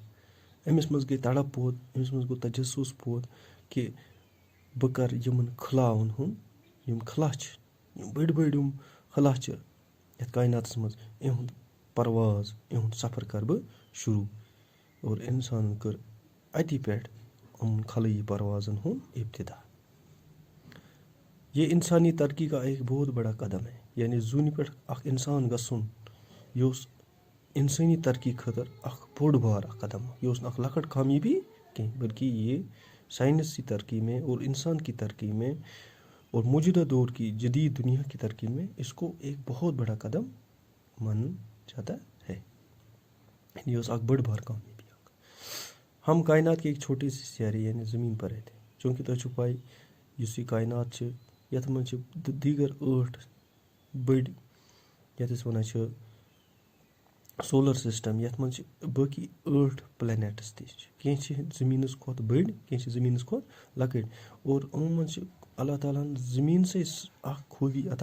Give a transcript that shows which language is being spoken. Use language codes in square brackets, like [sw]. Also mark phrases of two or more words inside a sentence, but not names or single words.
[ks] أمِس منٛز گٔے تڑپ پوت، أمِس منٛز گوٚو تجسس پوت کہ بہٕ کرٕ یِمن خلاون ہُنٛد، یِم خلا چھِ، یِم بٔڑۍ بٔڑۍ یِم خلا چھِ یتھ کائناتس منٛز، یِہُنٛد پرواز، یِہُنٛد سفر کرٕ بہٕ شروع۔ اور انسانن کٔر اتی پٮ۪ٹھ یِمن خلٲیی پروازن ہُنٛد ابتدا۔ [ur] یہ انسانی ترقی کا ایک بہت بڑا قدم ہے، [ks] یعنی زوٗنہِ پٮ۪ٹھ اکھ انسان گژھُن، یہِ اوس انسٲنی ترقی خٲطرٕ اکھ بوٚڑ بار اکھ قدم، یہِ اوس نہٕ اکھ لۄکٕٹ کامیٲبی کینٛہہ، [ur] بلکہ یہ سائنسی ترقی میں اور انسان کی ترقی میں اور موجودہ دور کی جدید دنیا کی ترقی میں اس کو ایک بہت بڑا قدم مانا جاتا ہے۔ [ks] یہ اوس اکھ بڑ بار کامیابی اکھ۔ [ur] ہم کائنات کے ایک چھوٹے سے سیارے یعنی زمین پر رہتے ہیں۔ [ks] چونکہ تۄہہِ چھُو پاے یُس یہ کائنات چھِ، یتھ منٛز چھِ دیگر 8 بٔڑۍ، یتھ أسۍ ونان چھِ [en] solar system [ks] یَتھ منٛز چھِ باقٕے 8 پلینیٹٕس تہِ چھِ کینٛہہ چھِ زٔمیٖنَس کھۄتہٕ بٔڑۍ کینٛہہ چھِ زٔمیٖنَس کھۄتہٕ لۄکٕٹۍ اور یِمو منٛز چھِ اللہ تعالیٰ ہَن زٔمیٖنسٕے اَکھ خوٗبی عطا